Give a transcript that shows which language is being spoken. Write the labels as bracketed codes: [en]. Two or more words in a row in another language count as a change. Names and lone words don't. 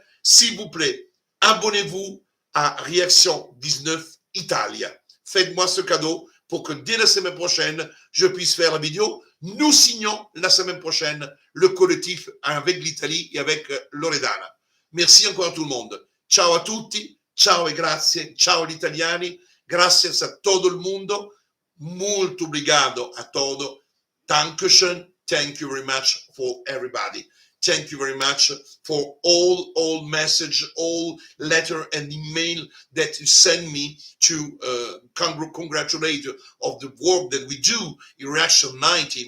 [fr] S'il vous plaît, abonnez-vous à Réaction 19 Italia. Faites-moi ce cadeau pour que dès la semaine prochaine, je puisse faire la vidéo. Nous signons la semaine prochaine le collectif avec l'Italie et avec Loredana. Merci encore à tout le monde. [it] Ciao a tutti. Ciao e grazie. Ciao gli italiani. [es] Gracias a todo el mundo. [pt] Molto obrigado a todo. [de] Dankeschön. [en] Thank you very much for everybody. Thank you very much for all message, all letter and email that you send me to congratulate you of the work that we do in Reaction 19.